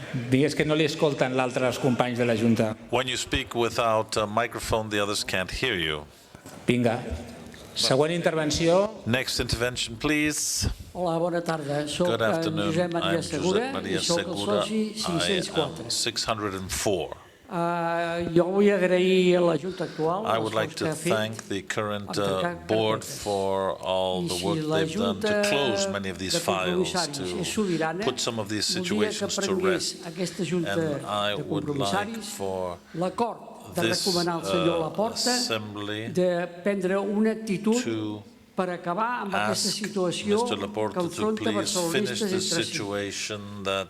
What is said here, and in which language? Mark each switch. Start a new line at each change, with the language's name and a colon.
Catalan: Digues que no li escolten l'altres companys de la Junta.
English: When you speak without a microphone, the others can't hear you.
Catalan: Vinga. Següent intervenció.
English: Next intervention, please.
Catalan: Hola, bona tarda.
English: Good afternoon. I'm Josep Maria Segura. I am 604.
Catalan: Jo vull agrair a la Junta actual.
English: I would like to thank the current board for all the work they've done to close many of these files, to put some of these situations to rest. And I would like for
Catalan: de recomanar al senyor Laporta de prendre una actitud per acabar amb aquesta situació que enfronta barcelonistes entre si.